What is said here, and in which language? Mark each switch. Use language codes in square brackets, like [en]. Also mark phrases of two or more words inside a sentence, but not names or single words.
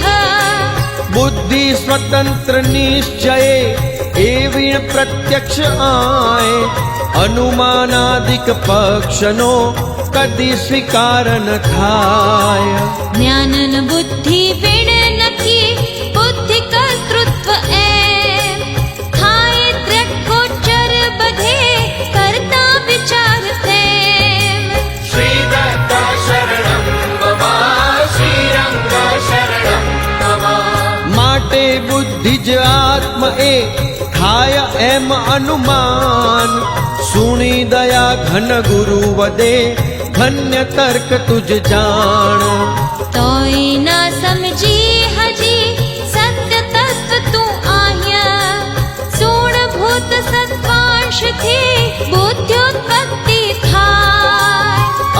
[gu] બુદ્ધિ સ્વતંત્ર નિશ્ચયે એ વીણ પ્રત્યક્ષ આય અનુમાનાદિક પક્ષનો કદી સ્વીકાર ન થાય જ્ઞાનન બુદ્ધિ વિણ નથી બુદ્ધિ કર્તૃત્વ એમ થાય ત્રકોચર બધે કરતા વિચાર તેમ [sa] श्रीदत्त शरणं मम श्रीरंग शरणं मम [gu] માટે બુદ્ધિ જ આત્મ એ થાય એમ અનુમાન સુણી દયા ઘન ગુરુ વદે ધન્ય તર્ક તુજ જાણ તોય ના સમજી હજી સત્ય તત્વ તું આહ્યા સુણ ભૂત સત્વાંશથી બુદ્ધ્યોત્પત્તિ થાય